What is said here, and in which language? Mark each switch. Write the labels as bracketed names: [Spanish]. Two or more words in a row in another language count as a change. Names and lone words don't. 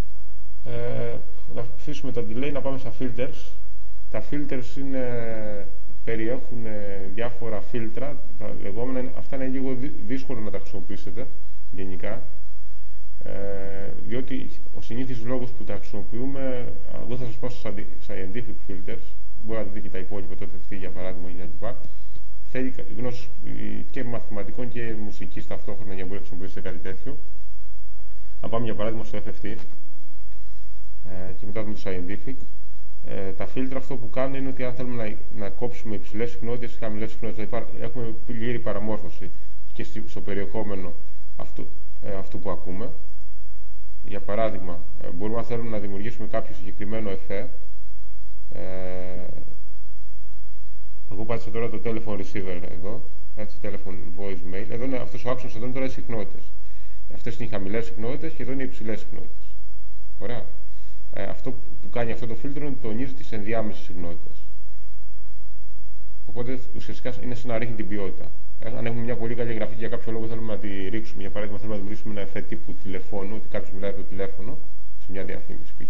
[Greek] Να αφήσουμε τα delay, να πάμε στα filters. Τα filters είναι περιέχουν διάφορα φίλτρα, τα λεγόμενα. Αυτά είναι λίγο δύσκολο να τα χρησιμοποιήσετε γενικά, διότι ο συνήθις λόγος που τα χρησιμοποιούμε, εγώ θα σας πω στα [English] scientific filters, [Greek] μπορεί να δείτε και τα υπόλοιπα, το FFT για παράδειγμα κλπ. Θέλει γνώση και μαθηματικών και μουσικής ταυτόχρονα για να μπορεί να χρησιμοποιήσετε κάτι τέτοιο. Αν πάμε για παράδειγμα στο FFT και μετά δούμε το scientific, τα φίλτρα αυτό που κάνουν είναι ότι αν θέλουμε να κόψουμε υψηλές συχνότητες ή χαμηλές συχνότητες, δηλαδή έχουμε πλήρη παραμόρφωση και στο περιεχόμενο αυτού που ακούμε. Για παράδειγμα, μπορούμε να θέλουμε να δημιουργήσουμε κάποιο συγκεκριμένο εφέ. Εγώ πάτησα τώρα το [English] telephone receiver [Greek] εδώ, έτσι, [English] telephone voicemail. [Greek] Εδώ είναι αυτός ο άξονας, εδώ είναι τώρα οι συχνότητες. Αυτές είναι οι χαμηλές συχνότητες και εδώ είναι οι υψηλές συχνότητες. Ωραία. Αυτό που κάνει αυτό το φίλτρο είναι ότι τονίζει τις ενδιάμεσες συχνότητες. Οπότε ουσιαστικά είναι σαν να ρίχνει την ποιότητα. Αν έχουμε μια πολύ καλή εγγραφή και για κάποιο λόγο θέλουμε να τη ρίξουμε, για παράδειγμα, θέλουμε να δημιουργήσουμε ένα εφέ τύπου τηλεφώνου, ότι κάποιος μιλάει από το τηλέφωνο, σε μια διαφήμιση π.χ.